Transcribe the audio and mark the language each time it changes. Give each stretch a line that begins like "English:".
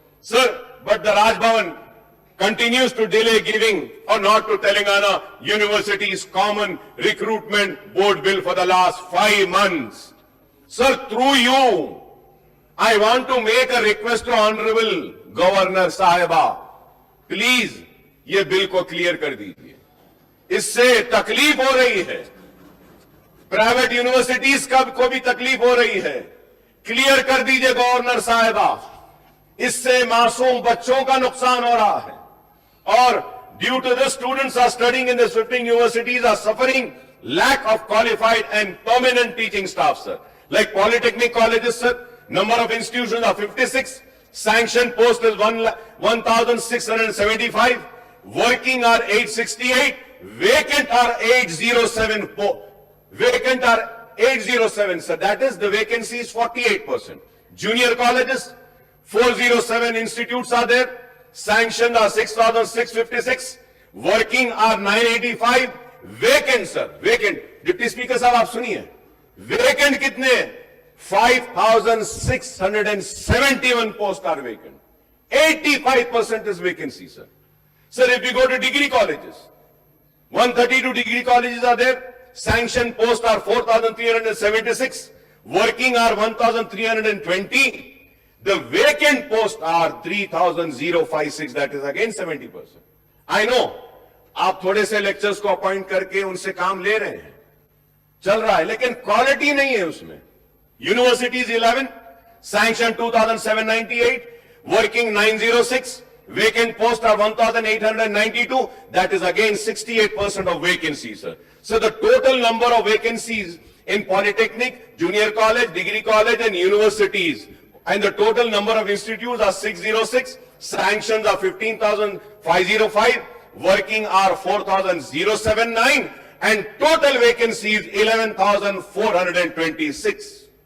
English: Sir, but the Raj Bhavan continues to delay giving or not to Telangana University's Common Recruitment Board Bill for the last 5 months. Sir, through you, I want to make a request to Honorable Governor Sahiba.
Hindi: Please, ये bill को clear कर दीजिए. इससे तकलीफ हो रही है. Private universities को भी तकलीफ हो रही है. क्लियर कर दीजिए गवर्नर साहिबा, इससे मासूम बच्चों का नुकसान हो रहा है और due
English: To this students are studying in the 15 universities are suffering lack of qualified and permanent teaching staff, sir. Like polytechnic colleges, sir, number of institutions are 56, sanctioned post is 1,675, working are 868, vacant are 807, vacant are 807, sir. That is, the vacancy is 48%. Junior colleges, 407 institutes are there, sanctioned are 6,656, working are 985, vacant sir, vacant deputy speaker साहब
Hindi: आप सुनिए,
English: vacant
Hindi: कितने?
English: 5,671 post are vacant, 85% is vacancy sir. Sir, if you go to degree colleges, 132 degree colleges are there, sanction post are 4,376, working are 1,320, the vacant post are 3,056, that is again 70%. I know
Hindi: आप थोड़े से lectures को appoint करके उनसे काम ले रहे हैं, चल रहा है, लेकिन क्वालिटी नहीं है उसमें.
English: Universities 11, sanction 2,798, working 906, vacant posts are 1,892, that is again 68% of vacancies, sir. So the total number of vacancies in polytechnic, junior college, degree college and universities, and the total number of institutes are 606, sanctions are 15,505, working are 4,079 and total vacancies 11,426.